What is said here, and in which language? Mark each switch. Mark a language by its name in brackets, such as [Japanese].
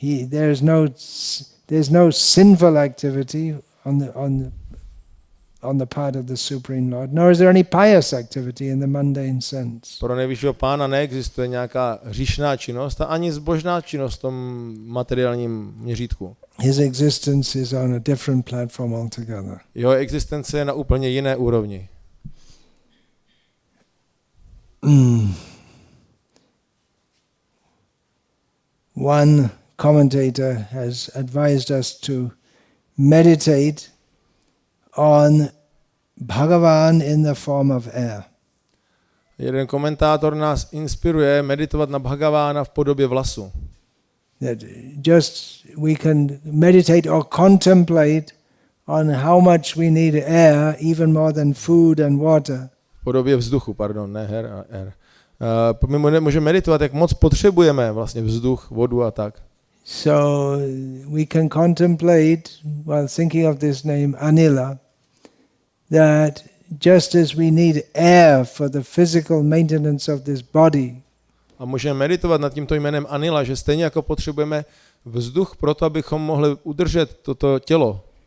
[English] There's no sinful activity on the part of the Supreme Lord, nor is there any pious activity in the mundane sense. [Czech] Pro nejvyššího pána neexistuje nějaká hříšná činnost a ani zbožná činnost v tom materiálním měřítku. [English] His existence is on a different platform altogether. [Czech] Jeho existence je na úplně jiné úrovni. [English] One commentator has advised us to meditate on Bhagavan in the form of air. [Czech] Jeden komentátor nás inspiruje meditovat na Bhagavána v podobě vlasu. [English] That just we can meditate or contemplate on how much we need air, even more than food and water. [Czech] V podobě vzduchu, ne air. My můžeme meditovat, jak moc potřebujeme vlastně vzduch, vodu a tak. [English] So we can contemplate, while thinking of this name Anilah, that just as we need air for the physical maintenance of this body, [Czech] a můžeme meditovat nad tímto jménem Anilah, že stejně jako potřebujeme vzduch pro to, abychom mohli udržet toto tělo.